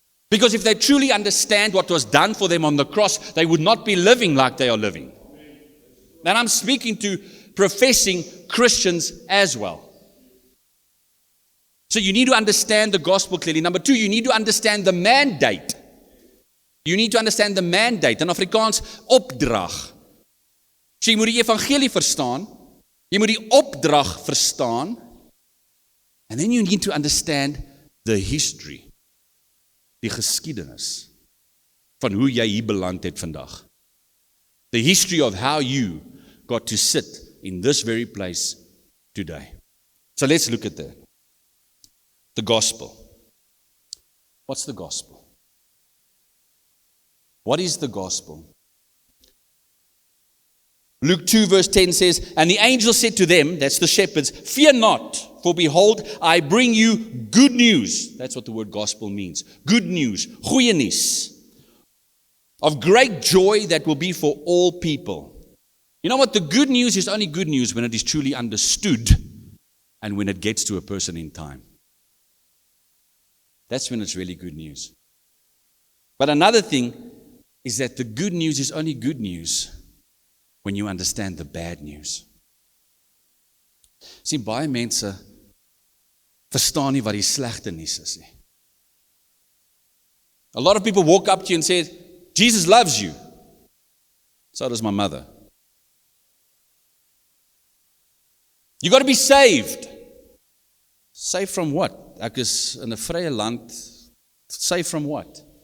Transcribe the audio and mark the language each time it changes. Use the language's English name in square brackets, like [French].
[English] Because if they truly understand what was done for them on the cross, they would not be living like they are living. And I'm speaking to professing Christians as well. So you need to understand the gospel clearly. Number two, you need to understand the mandate. You need to understand the mandate. In Afrikaans, opdrag. [Afrikaans] So jy moet die evangelie verstaan. Jy moet die opdrag verstaan. [English] And then you need to understand the history. [Afrikaans] Die geskiedenis van hoe jy hier beland het vandag. [English] The history of how you got to sit in this very place today. So let's look at that. The gospel. What's the gospel? What is the gospel? Luke 2 verse 10 says, and the angel said to them, that's the shepherds, fear not, for behold, I bring you good news. That's what the word gospel means. Good news, [Afrikaans] goeie nuus, [English] of great joy that will be for all people. You know what? The good news is only good news when it is truly understood and when it gets to a person in time. That's when it's really good news. But another thing is that the good news is only good news when you understand the bad news. [Afrikaans] Sien, baie mense verstaan nie wat die slegte nuus is nie. [English] A lot of people walk up to you and say, Jesus loves you. So does my mother. You got to be saved. Saved from what? [Afrikaans] Ek is in 'n vrye land. [English] Saved from what?